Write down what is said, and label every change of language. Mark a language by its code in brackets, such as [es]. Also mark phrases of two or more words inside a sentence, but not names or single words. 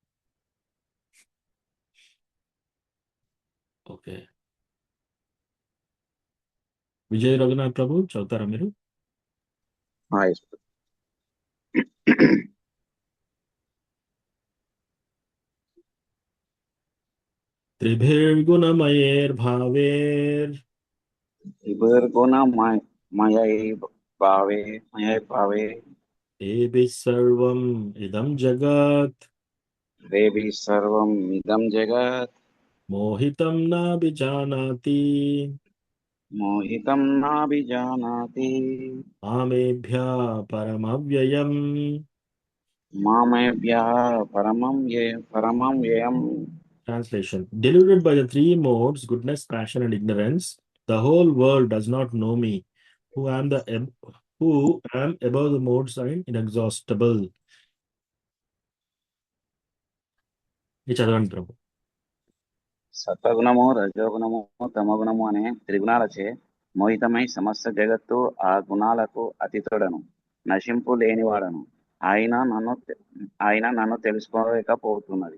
[te] ఓకే విజయ్ రఘునాథ్ ప్రభు చదువుతారా మీరు? [en] Yes. [sa] త్రిభిర్గుణమయేర్భావేర్ भावे ఏభిః సర్వం ఇదం జగత్ देवी सर्वम् इदं जगत् మోహితం నాభిజానాతి मोहितं नाभिजानाति మామేభ్యः పరమవ్యయం. मामेभ्यः परमं व्ययम्. [en] Translation: deluded by the 3 modes, goodness, passion, and ignorance, the whole world does not know me, who am above the modes and inexhaustible. [te] ఇది చదవండి ప్రభు. సత్వగుణము రజోగుణము తమగుణము అనే త్రిగుణాలచే మోహితమై సమస్త జగత్తు ఆ గుణాలకు అతీతుడను, నశింపు లేనివాడను. ఆయన నన్ను తెలుసుకోలేకపోతున్నది.